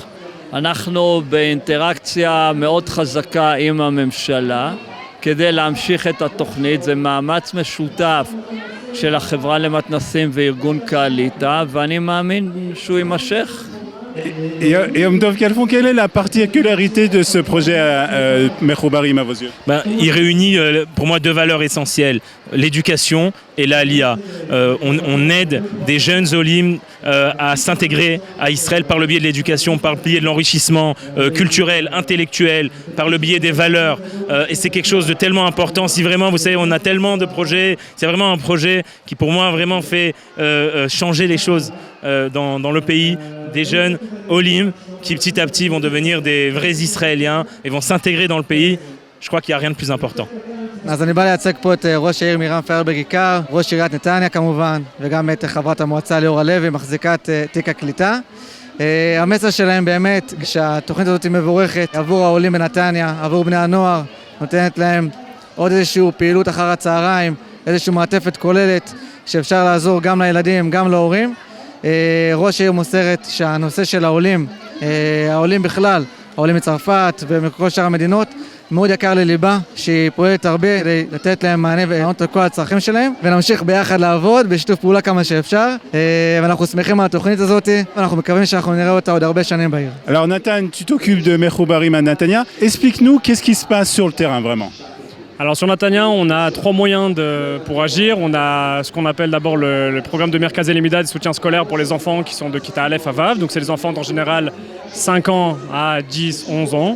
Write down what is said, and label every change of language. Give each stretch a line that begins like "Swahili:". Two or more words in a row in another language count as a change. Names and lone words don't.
Hebrew: אנחנו באינטראקציה מאוד חזקה עם הממשלה, כדי להמשיך את התוכנית. זה מאמץ משותף של החברה למתנ"סים וארגון קעליטה, ואני מאמין שהוא יימשך.
French: Et Yom Tov Kalfon, quelle est la particularité de ce projet Mechoubarim à vos yeux? Il réunit pour moi 2 valeurs essentielles, l'éducation et l'Aliyah. On aide des jeunes Olim à s'intégrer à Israël par le biais de l'éducation, par le biais de l'enrichissement culturel, intellectuel, par le biais des valeurs. Et c'est quelque chose de tellement important. Si vraiment, vous savez, on a tellement de projets, c'est vraiment un projet qui pour moi vraiment fait changer les choses dans le pays. Des jeunes Olim qui petit à petit vont devenir des vrais Israéliens et vont s'intégrer dans le pays. Je crois qu'il n'y a rien de plus important.
Hebrew: אז אני בא לייצג פה את ראש העיר מירם פיירברג עיקר, ראש עיריית נתניה כמובן, וגם את חברת המועצה ליאורה לוי, מחזיקת תיק הקליטה. המסר שלהם באמת שהתוכנית הזאת היא מבורכת עבור העולים בנתניה, עבור בני הנוער, נותנת להם עוד איזושהי פעילות אחר הצהריים, איזושהי מעטפת כוללת שאפשר לעזור גם לילדים, גם להורים. ראש העיר מוסרת שהנושא של העולים בכלל, העולים מצרפת ומכל שאר המדינות, מאוד יקר לליבה, שהיא פועלת הרבה כדי לתת להם מענה ולענות על כל הצרכים שלהם, ונמשיך ביחד לעבוד בשיתוף פעולה כמה שאפשר, ואנחנו שמחים על התוכנית הזאת, ואנחנו מקווים שאנחנו נראה אותה עוד הרבה שנים בעיר.
French: Alors Nathan, tu t'occupes de Mechoubarim à Natania. Explique-nous qu'est-ce qui se passe sur le terrain vraiment. Alors sur Natania, on a 3 moyens pour agir. On a ce qu'on appelle d'abord le programme de
Hebrew: מרכז הלמידה
French: de soutien scolaire pour les enfants qui sont de
Hebrew: כיתה אלף
French: à Vav. Donc c'est les enfants d'en général 5 ans à 10, 11 ans.